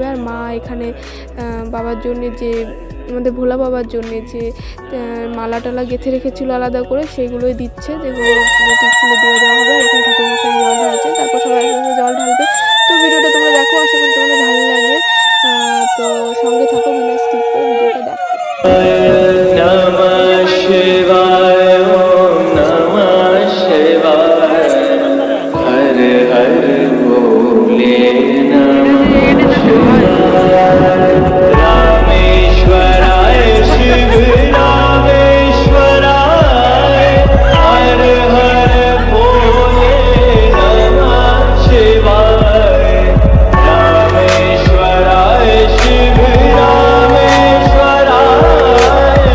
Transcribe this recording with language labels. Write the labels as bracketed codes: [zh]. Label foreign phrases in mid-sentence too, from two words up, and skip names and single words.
[bn] আর মা এখানে বাবার জন্যে যে আমাদের ভোলা বাবার জন্যে যে মালা টালা গেঁথে রেখেছিল আলাদা করে, সেইগুলোই দিচ্ছে, যেগুলো ত্রিশূলে দিয়ে দেওয়া হবে। আর এখানে ঠাকুরমশাই জল ঢালছে, তারপর সবাই একসাথে জল ঢালবে। তো ভিডিওটা তোমরা দেখো, আশা করি তোমাদের ভালো লাগবে। তো সঙ্গে থাকো, বিনা স্কিপ করে ভিডিওটা দেখো। [sa] নমঃ শিবায় ওম নমঃ শিবায় হর হর ভোলে নমঃ শিবায় রামেশ্বরায় শিব রামেশ্বরায় হর হর ভোলে নমঃ শিবায় রামেশ্বরায় শিব রামেশ্বরায়